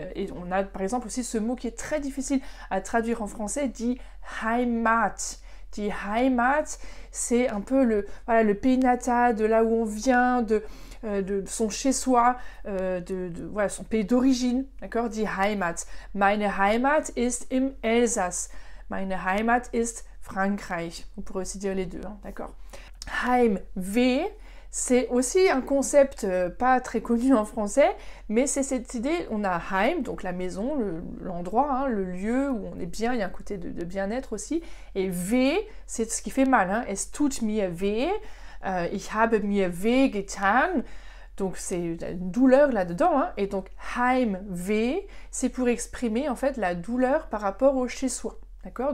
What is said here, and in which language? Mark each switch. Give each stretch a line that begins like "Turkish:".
French: Et on a par exemple aussi ce mot qui est très difficile à traduire en français, dit Heimat. Die Heimat, c'est un peu le pays natal, de là où on vient, de son chez-soi, voilà, son pays d'origine, d'accord?
German: Die Heimat. Meine Heimat ist im Elsass. Meine Heimat ist Frankreich.
French: On pourrait aussi dire les deux, hein, d'accord? Heimweh, c'est aussi un concept pas très connu en français, mais c'est cette idée, on a Heim, donc la maison, l'endroit, hein, le lieu où on est bien, il y a un côté de bien-être aussi, et weh, c'est ce qui fait mal, hein,
German: es tut mir weh, ich habe mir weh getan,
French: donc c'est une douleur là-dedans, hein, et donc Heimweh, c'est pour exprimer en fait la douleur par rapport au chez-soi. D'accord?